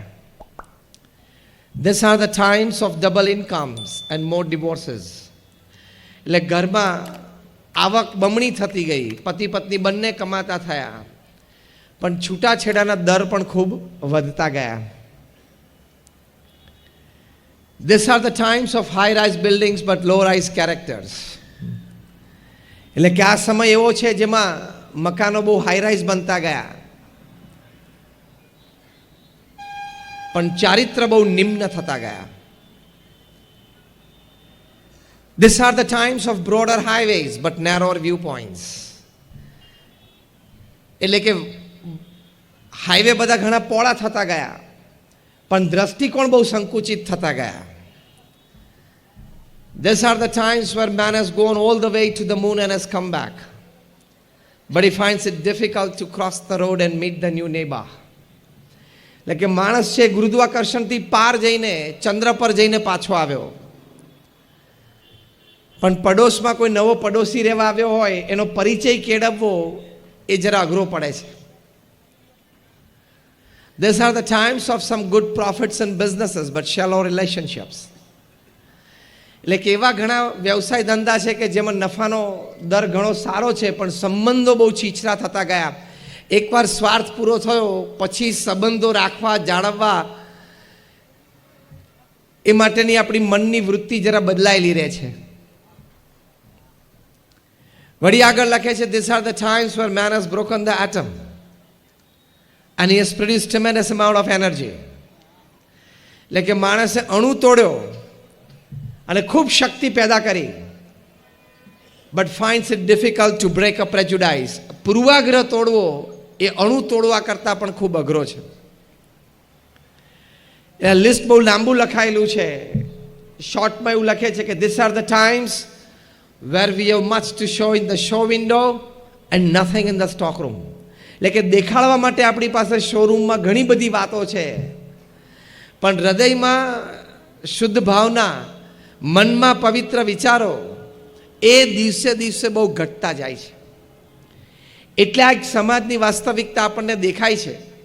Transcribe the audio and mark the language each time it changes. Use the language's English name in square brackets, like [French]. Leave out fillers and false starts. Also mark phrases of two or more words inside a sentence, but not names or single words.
[English] these are the times of double incomes and more divorces. [Gujarati] એટલે ઘરમાં આવક બમણી થતી ગઈ, પતિ પત્ની બંને કમાતા થયા, પણ છૂટાછેડાના દર પણ ખૂબ વધતા ગયા. [English] These are the times of high-rise buildings but low-rise characters. [Gujarati] એટલે કે આ સમય એવો છે જેમાં મકાનો બહુ હાઈ-રાઇઝ બનતા ગયા પણ ચારિત્ર બહુ નિમ્ન થતા ગયા. [English] These are the times of broader highways but narrower viewpoints. [Gujarati] એટલે કે હાઈવે બધા ઘણા પહોળા થતા ગયા પણ દ્રષ્ટિકોણ બહુ સંકુચિત થતા ગયા. [English] These are the times where man has gone all the way to the moon and has come back, but he finds it difficult to cross the road and meet the new neighbor. [Gujarati] એટલે કે માણસ છે ગુરુત્વાકર્ષણથી પાર જઈને ચંદ્ર પર જઈને પાછો આવ્યો, પણ પડોશમાં કોઈ નવો પડોશી રહેવા આવ્યો હોય એનો પરિચય કેળવવો એ જરા અઘરો પડે છે. [English] These are the times of some good profits and businesses but shallow relationships. [Gujarati] એટલે કે એવા ઘણા વ્યવસાય ધંધા છે કે જેમાં નફાનો દર ઘણો સારો છે પણ સંબંધો બહુ છીછરા થતા ગયા. એકવાર સ્વાર્થ પૂરો થયો પછી સંબંધો રાખવા, જાળવવા એ માટેની આપણી મનની વૃત્તિ જરા બદલાયેલી રહે છે. વળી આગળ લખે છે [English] these are the times where man has broken the atom and he has produced tremendous amount of energy. [Gujarati] એટલે કે માણસે અણુ તોડ્યો અને ખૂબ શક્તિ પેદા કરી, [English] but finds it difficult to break a prejudice. [Gujarati] પૂર્વાગ્રહ તોડવો એ અણુ તોડવા કરતાં પણ ખૂબ અઘરો છે. એ લિસ્ટ બહુ લાંબુ લખાયેલું છે. શોર્ટમાં એવું લખે છે કે [English] these are the times where we have much to show in the show window and nothing in the stock room. [Gujarati] એટલે કે દેખાડવા માટે આપણી પાસે શોરૂમમાં ઘણી બધી વાતો છે પણ હૃદયમાં શુદ્ધ ભાવના, મનમાં પવિત્ર વિચારો એ દિવસે દિવસે બહુ ઘટતા જાય છે. એટલે આ સમાજની વાસ્તવિકતા આપણને દેખાય છે.